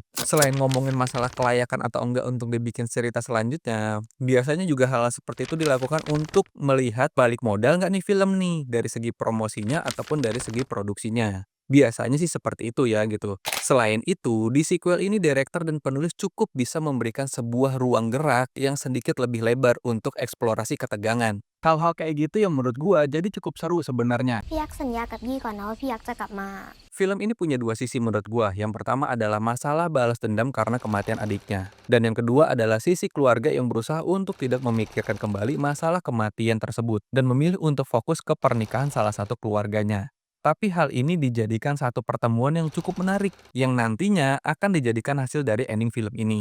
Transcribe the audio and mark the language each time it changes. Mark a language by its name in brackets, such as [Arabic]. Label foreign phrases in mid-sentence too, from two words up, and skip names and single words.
[Indonesian] selain ngomongin masalah kelayakan atau enggak untuk dibikin cerita selanjutnya, biasanya juga hal seperti itu dilakukan untuk melihat balik modal nggak nih film nih, dari segi promosinya ataupun dari segi produksinya. Biasanya sih seperti itu ya gitu. Selain itu, di sequel ini director dan penulis cukup bisa memberikan sebuah ruang gerak yang sedikit lebih lebar untuk eksplorasi ketegangan. Hal-hal kayak gitu yang menurut gua jadi cukup seru sebenarnya. [Thai] พี่ยักษ์สัญญากับยี่ก่อนนะว่าพี่ยักษ์จะกลับมา [Indonesian] Film ini punya dua sisi menurut gua. Yang pertama adalah masalah balas dendam karena kematian adiknya. Dan yang kedua adalah sisi keluarga yang berusaha untuk tidak memikirkan kembali masalah kematian tersebut dan memilih untuk fokus ke pernikahan salah satu keluarganya. Tapi hal ini dijadikan satu pertemuan yang cukup menarik, yang nantinya akan dijadikan hasil dari ending film ini.